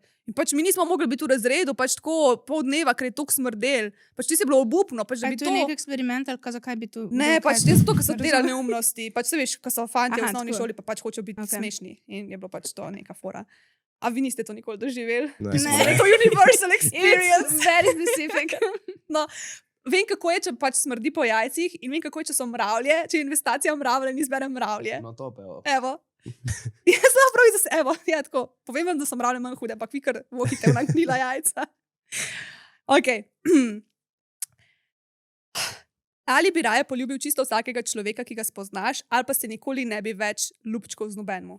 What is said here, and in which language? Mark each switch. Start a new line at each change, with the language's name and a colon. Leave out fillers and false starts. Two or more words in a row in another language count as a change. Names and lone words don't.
Slovenian: In pač mi nismo mogli biti v razredu, pač tako pol dneva, ker je toliko smrdel. Pač ti si bilo obupno, pač da Kaj bi to je nek eksperiment ali zakaj bi to... Ne, bilo pač kaj- te zato, ker so Ne delali razumem. neumnosti. Pač se veš, ko so fanti v Aha, osnovni tako. šoli, pa pač hočejo biti Okej. smešni. In je bilo pač to neka fora. A vi niste to nikoli doživeli? Ne. Je to
English: universal experience. It's very specific.
Slovenian: No, vem, kako je, če pač smrdi po jajcih in vem, kako je, če so mravlje, če je investicija v mravlje in izberem mravlje. No, to pa je. Evo. Jaz sem prav za sebe, ja, tako. Povem vam, da so mravlje manj hude, ampak vi kar vohite v nagnila jajca. Ok. Ali bi raje poljubil čisto vsakega človeka, ki ga spoznaš, ali pa se nikoli ne bi več ljubčkov z nobenemu?